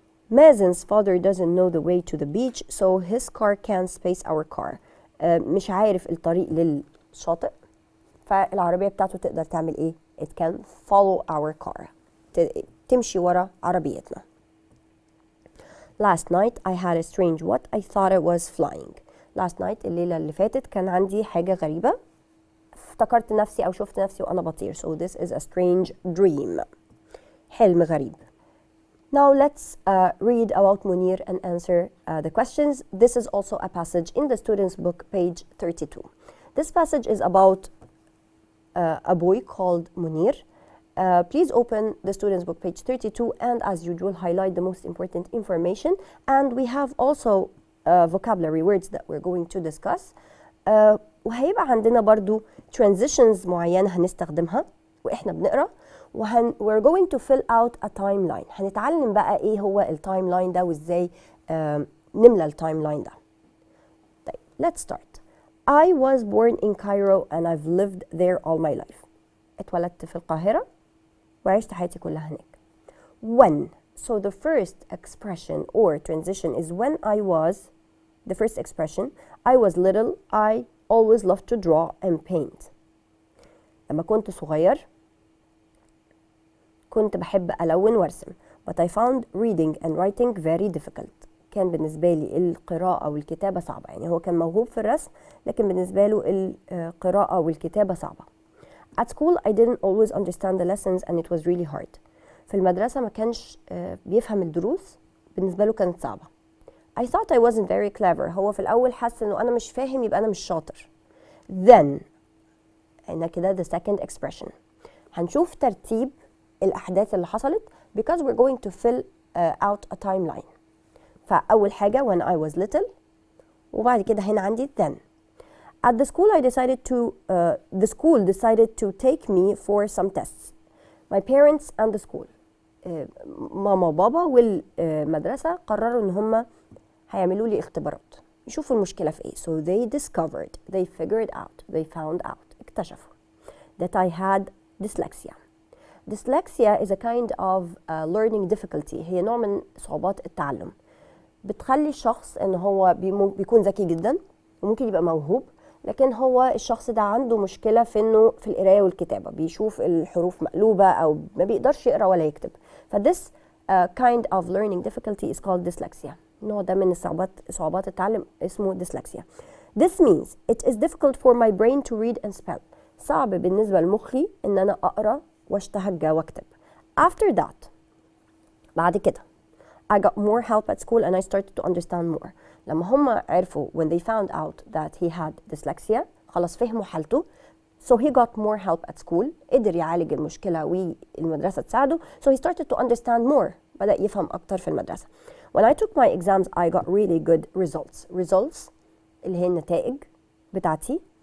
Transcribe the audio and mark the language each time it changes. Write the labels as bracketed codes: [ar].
[en] Mazen's father doesn't know the way to the beach so his car can't space our car. [ar] مش عارف الطريق للشاطئ فالعربية بتاعته تقدر تعمل ايه؟ [en] It can follow our car. [ar] تمشي ورا عربيتنا. [en] Last night I had a strange what I thought it was flying. Last night [ar] الليلة اللي فاتت كان عندي حاجة غريبة افتكرت نفسي أو شفت نفسي وأنا بطير. [en] So this is a strange dream. [ar] حلم غريب. [en] Now let's read about Munir and answer the questions. This is also a passage in the student's book, page 32. This passage is about a boy called Munir. Please open the student's book, page 32, and as usual, highlight the most important information. And we have also vocabulary words that we're going to discuss. [ar] وهيبقى عندنا برضو transitions معينة هنستخدمها وإحنا بنقرأ [en] we're going to fill out a timeline. [ar] هنتعلم بقى إيه هو التايملاين ده وإزاي نملى التايملاين ده. طيب [en] let's start. I was born in Cairo and I've lived there all my life. [ar] اتولدت في القاهرة وعشت حياتي كلها هناك. [en] When. So the first expression or transition is when I was, the first expression, I was little, I always loved to draw and paint. [ar] لما كنت صغير كنت بحب ألون وارسم. [en] But I found reading and writing very difficult. [ar] كان بالنسبة لي القراءة والكتابة صعبة. يعني هو كان موهوب في الرسم لكن بالنسبة له القراءة والكتابة صعبة. [en] At school I didn't always understand the lessons and it was really hard. [ar] في المدرسة ما كانش بيفهم الدروس، بالنسبة له كانت صعبة. [en] I thought I wasn't very clever. [ar] هو في الأول حس إنه أنا مش فاهم يبقى أنا مش شاطر. [en] Then [ar] هنا كده [en] the second expression. [ar] هنشوف ترتيب الأحداث اللي حصلت [en] because we're going to fill out a timeline. [ar] فأول حاجة when I was little، وبعد كده هنا عندي then. [en] At the school I decided to the school decided to take me for some tests. My parents and the school. [ar] ماما وبابا والمدرسة قرروا إن هم هيعملوا لي اختبارات يشوفوا المشكلة في إيه. [en] So they discovered, they figured out, they found out. [ar] اكتشفوا [en] that I had dyslexia. Dyslexia is a kind of learning difficulty. [ar] هي نوع من صعوبات التعلم. بتخلي الشخص إن هو بيكون ذكي جدا وممكن يبقى موهوب، لكن هو الشخص ده عنده مشكلة في إنه في القراية والكتابة، بيشوف الحروف مقلوبة أو ما بيقدرش يقرأ ولا يكتب. [en] فthis kind of learning difficulty is called dyslexia. [ar] النوع ده من صعوبات التعلم اسمه dyslexia. [en] This means it is difficult for my brain to read and spell. [ar] صعب بالنسبة لمخي إن أنا أقرأ واشتهجى واكتب. [en] After that، [ar] بعد كده [en] I got more help at school and I started to understand more. [ar] لما هم عرفوا [en] when they found out that he had dyslexia، [ar] خلاص فهموا حالته. [en] So he got more help at school. [ar] قدر يعالج المشكلة والمدرسة تساعده. [en] So he started to understand more. [ar] بدأ يفهم أكتر في المدرسة. [en] When I took my exams I got really good results. [ar] Results اللي هي النتائج بتاعتي.